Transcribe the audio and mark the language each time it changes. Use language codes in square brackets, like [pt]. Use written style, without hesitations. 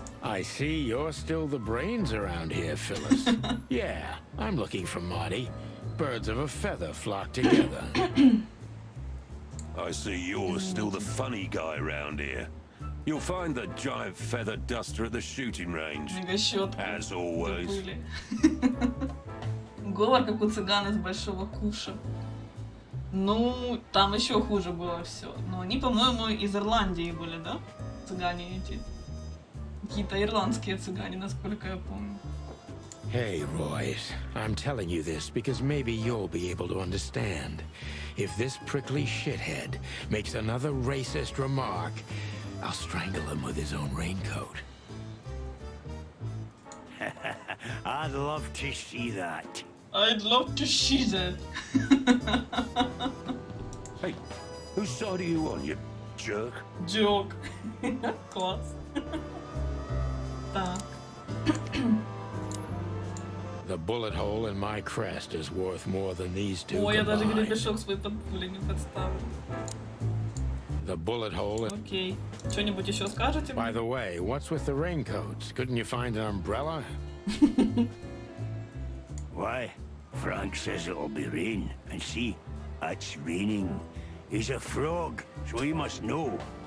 [en] I see you're still the brains around here, Phyllis. Yeah, I'm looking for Marty. Birds of a feather flock together. I see you're still the funny guy round here. You'll find the giant feather duster at the shooting range. [ru] Мегащётку [en] As always. [ru] забыли. Говор, как у цыган из Большого Куша. Ну, там еще хуже было все. Но они, по-моему, из Ирландии были, да? Цыгане эти. Какие-то ирландские цыгане, насколько я помню. [en] Hey, Royce, I'm telling you this because maybe you'll be able to understand. If this prickly shithead makes another racist remark, I'll strangle him with his own raincoat. I'd love to see that. I'd love to see that. Hey, whose side are you on, you jerk? [ru] Джок. Класс. Так. [en] The bullet hole in my crest is worth more than these two [ru] Ой, я даже [en] combined. [ru] гребешок свой под пулей не подставлю. [en] The bullet hole... [ru] Окей. Что-нибудь еще скажете? [en] By the way, what's with the raincoats? Couldn't you find an umbrella? Why? Frank says it'll be rain. And see, it's raining. He's a frog, so he must know.